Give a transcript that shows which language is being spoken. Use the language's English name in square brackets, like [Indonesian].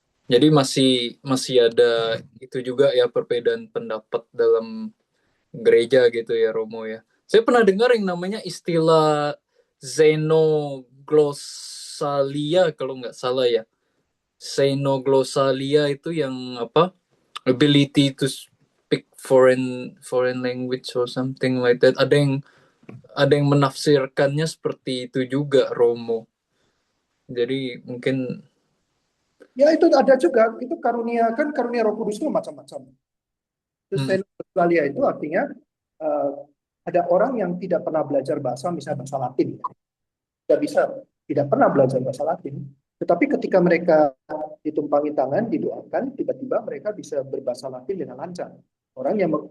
[Indonesian] Jadi masih ada itu juga ya perbedaan pendapat dalam gereja gitu ya Romo ya. Saya pernah dengar yang namanya istilah xenoglossalia kalau nggak salah ya. Xenoglossalia itu yang apa? [English] Ability to speak foreign language or something like that. [Indonesian] Ada yang menafsirkannya seperti itu juga Romo. Jadi mungkin ya itu ada juga, itu karunia Roh Kudus itu macam-macam. Terus xenoglossalia itu artinya ada orang yang tidak pernah belajar bahasa, misalnya bahasa Latin, tidak pernah belajar bahasa Latin, tetapi ketika mereka ditumpangi tangan, didoakan, tiba-tiba mereka bisa berbahasa Latin dengan lancar. Orang yang